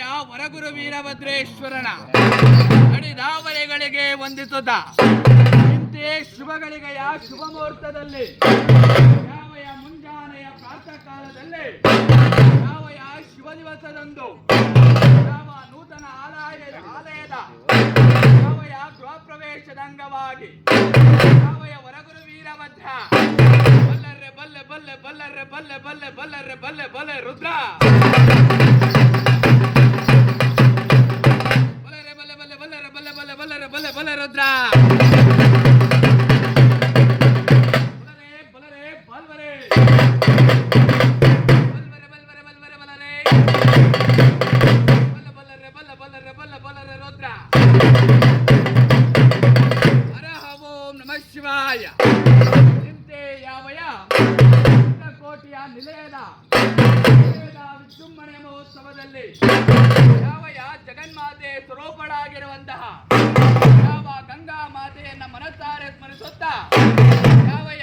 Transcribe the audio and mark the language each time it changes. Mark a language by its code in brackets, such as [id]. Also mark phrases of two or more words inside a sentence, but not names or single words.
[kn] ವರಗುರು ವೀರಭದ್ರೇಶ್ವರನ ಅಡಿದಾವರೆಗಳಿಗೆ ವಂದಿಸುತ್ತ ಇಂತೆ ಶುಭಗಳಿಗೆಯ ಶುಭ ಮುಹೂರ್ತದಲ್ಲಿ ಯಾವಯ ಮುಂಜಾನೆಯ ಪ್ರಾತಃ ಕಾಲದಲ್ಲಿ ಯಾವಯ ಶಿವ ದಿವಸದಂದು ಯಾವ ನೂತನ ಆಲಯದ ಯಾವಯ ಗೃಹ ಪ್ರವೇಶದ ಅಂಗವಾಗಿ ಯಾವಯ ವರಗುರು ವೀರಭದ್ರ ಬಲ್ಲರ್ರೆ ಬಲ್ಲೆ ಬಲ್ಲೆ ಬಲ್ಲರ್ರೆ ಬಲ್ಲೆ ಬಲ್ಲೆ ಬಲ್ಲರ್ರೆ ಬಲ್ಲೆ ಬಲ್ಲೆ ರುದ್ರ ಬಲ್ಲರೆ ಬಲ್ಲೆ ಬಲ್ಲೆ ಬಲ್ಲರೆ ಬಲ್ಲೆ ಬಲ್ಲೆ ಬಲ್ಲರೆ ಬಲ್ಲೆ ಬಲ್ಲೆ ರುದ್ರ ಬಲ್ಲರೆ ಬಲ್ವರೆ ಬಲ್ವರೆ ಬಲ್ವರೆ ಬಲ್ವರೆ ಬಲ್ಲರೆ ಬಲ್ಲ ಬಲ್ಲರೆ ಬಲ್ಲ ಬಲ್ಲರೆ ಬಲ್ಲ ಬಲ್ಲರೆ ರುದ್ರ. [sa] हरः ॐ नमः शिवाय. [kn] ಇಂತೆ ಯಾವಯ ಕೋಟೆಯ ನಿಲಯದ ವಿಜೃಂಭಣೆ ಮಹೋತ್ಸವದಲ್ಲಿ ಯಾವಯ ಜಗನ್ಮಾತೆ ಸ್ವರೂಪಳಾಗಿರುವಂತಹ ಯಾವ ಗಂಗಾ ಮಾತೆಯನ್ನ ಮನಸಾರೆ ಸ್ಮರಿಸುತ್ತ ಯಾವಯ